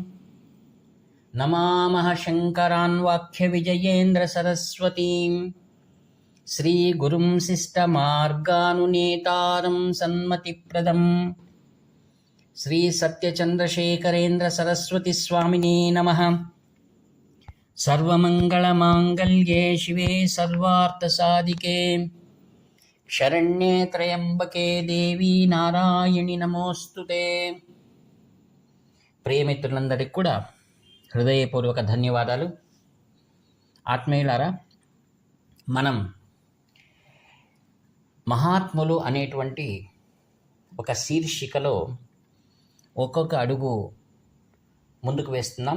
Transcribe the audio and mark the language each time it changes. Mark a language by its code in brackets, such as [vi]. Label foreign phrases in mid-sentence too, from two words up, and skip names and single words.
[sa] नमामः शङ्करान् वाक्यविजयेन्द्रसरस्वतीं श्रीगुरुं शिष्टमार्गानुनेतारं सन्मतिप्रदं श्रीसत्यचन्द्रशेखरेन्द्रसरस्वतीस्वामिने नमः। सर्वमङ्गलमाङ्गल्ये शिवे सर्वार्थसाधिके शरण्ये त्र्यम्बके देवी नारायणि नमोऽस्तुते। [te] ప్రియమిత్రులందరికీ కూడా హృదయపూర్వక ధన్యవాదాలు. ఆత్మీయులారా, మనం మహాత్ములు అనేటువంటి ఒక శీర్షికలో ఒక్కొక్క అడుగు ముందుకు వేస్తున్నాం.